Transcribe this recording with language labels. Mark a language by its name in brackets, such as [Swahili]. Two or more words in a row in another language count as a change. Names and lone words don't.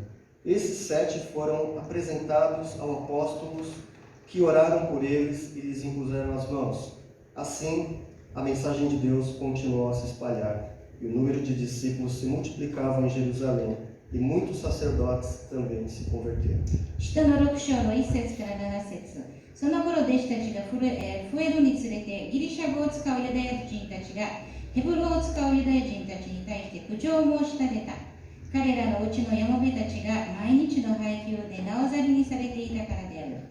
[Portuguese] Esses 7 foram apresentados aos apóstolos, que oraram por eles e lhes impuseram as mãos. Assim, a mensagem de Deus continuou a se espalhar, e o número de discípulos se multiplicava em Jerusalém, e muitos sacerdotes também se converteram. [Japanese] 使徒の6章の1節から7節。その頃弟子たちが増えるにつれて、ギリシャ語を使うユダヤ人たちがヘブル語を使うユダヤ人たちに対して苦情を申し立てた。彼らのうちのやもめたちが毎日の配給でなおざりにされていたからである。